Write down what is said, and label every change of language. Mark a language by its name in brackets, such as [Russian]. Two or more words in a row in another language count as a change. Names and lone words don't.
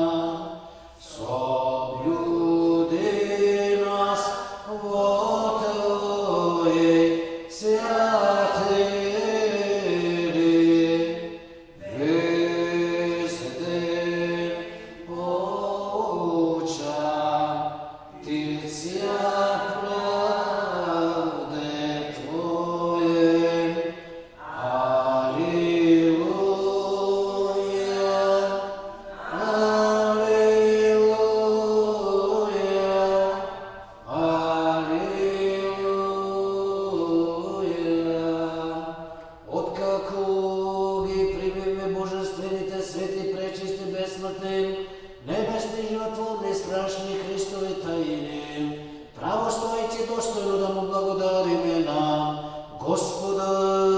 [Church Slavic] Соблюди нас во Твоей святыни, весь день поучатися правде Твоей. Аллилуйя, аллилуйя, аллилуйя. [Macedonian] Откако ги примиме божествените, свети, пречисти, безсмртни, небесни, животворни, страшни Христови таини, право стоите достойно да му благодариме на Господа.